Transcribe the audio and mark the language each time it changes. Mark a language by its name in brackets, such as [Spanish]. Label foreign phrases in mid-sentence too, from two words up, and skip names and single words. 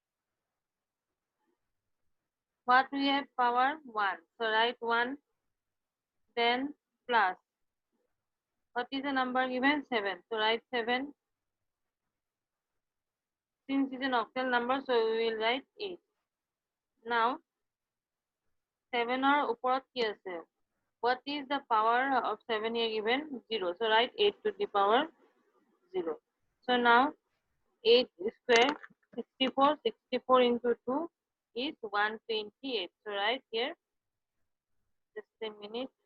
[English] what we have power 1 so write 1 then plus what is the number given 7 so write 7 since it's an octal number so we will write 8 now 7 [Bangla] or oporot ki ase [English] what is the power of 7 here given 0 so write 8 to the power 0 so now 8 square 64 into 2 is 128 so right here just a minute